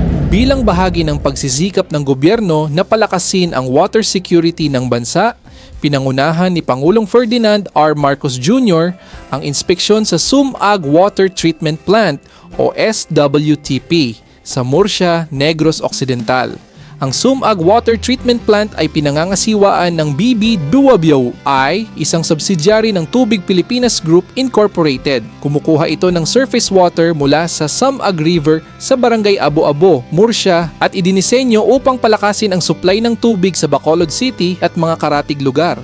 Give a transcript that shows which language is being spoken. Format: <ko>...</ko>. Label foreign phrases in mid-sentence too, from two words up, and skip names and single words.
<tl>Bilang bahagi ng pagsisikap ng gobyerno na palakasin ang</tl> <en>water security</en> <tl>ng bansa, pinangunahan ni Pangulong Ferdinand R. Marcos Jr. ang inspeksyon sa Sumag Water Treatment Plant o SWTP sa Murcia, Negros Occidental. Ang Sumag Water Treatment Plant ay pinangangasiwaan ng BB Duabio I, isang subsidiary ng Tubig Pilipinas Group Incorporated. Kumukuha ito ng</tl> <en>surface water</en> <tl>mula sa Sumag River sa Barangay Abo-Abo, Murcia at idinisenyo upang palakasin ang supply ng tubig sa Bacolod City at mga karatig lugar.</tl>